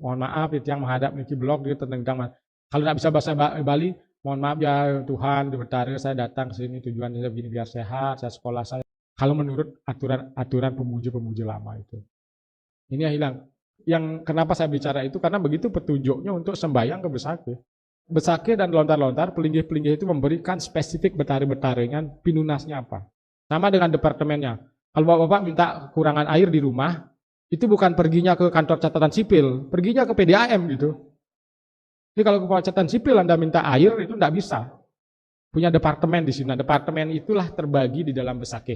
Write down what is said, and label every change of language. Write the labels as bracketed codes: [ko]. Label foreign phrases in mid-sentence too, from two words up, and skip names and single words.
[id] Mohon maaf itu yang menghadap niki blog dia tentang kalau tidak bisa bahasa Bali, mohon maaf ya Tuhan, di Betara saya datang ke sini tujuannya begini biar sehat, saya sekolah saya. Kalau menurut aturan pemuja-pemuja lama itu. Ini yang hilang. Yang kenapa saya bicara itu karena begitu petunjuknya untuk sembahyang ke Besakeh. Besakeh dan lontar-lontar, pelinggih-pelinggih itu memberikan spesifik betara-betaranya pinunasnya apa. Sama dengan departemennya. Kalau bapak-bapak minta kekurangan air di rumah, itu bukan perginya ke kantor catatan sipil, perginya ke PDAM gitu. Jadi kalau ke catatan sipil Anda minta air, itu tidak bisa. Punya departemen di sini. Nah, departemen itulah terbagi di dalam Besakeh.